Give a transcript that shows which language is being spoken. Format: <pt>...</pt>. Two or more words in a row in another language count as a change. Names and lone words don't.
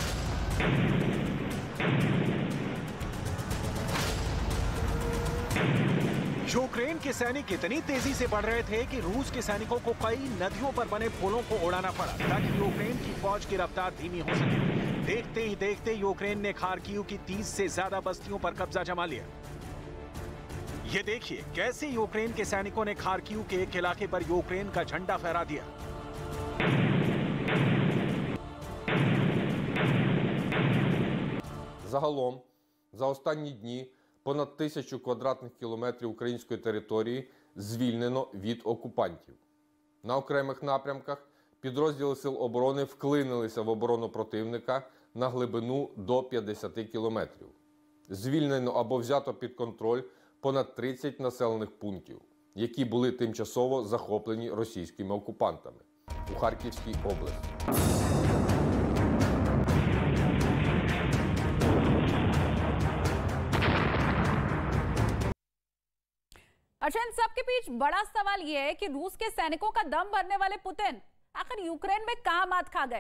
<hi>यूक्रेन के सैनिक इतनी तेजी से बढ़ रहे थे कि रूस के सैनिकों को कई नदियों पर बने पुलों को उड़ाना पड़ा ताकि यूक्रेन की फौज की रफ्तार धीमी हो सके। देखते ही देखते यूक्रेन ने खार्किव की 30 से ज्यादा बस्तियों पर कब्जा जमा लिया। ये देखिए कैसे यूक्रेन के सैनिकों ने खार्किव के एक इलाके पर यूक्रेन का झंडा फहरा दिया।</hi> <uk>Загалом, за останні дні понад 1000 квадратних кілометрів української території звільнено від окупантів. На окремих напрямках підрозділи Сил оборони вклинилися в оборону противника на глибину до 50 кілометрів. Звільнено або взято під контроль понад 30 населених пунктів, які були тимчасово захоплені російськими окупантами у Харківській області.</uk> <hi>अच्छा, इन सबके बीच बड़ा सवाल यह है कि रूस के सैनिकों का दम भरने वाले पुतिन आखिर यूक्रेन में कहां मात खा गए।</hi>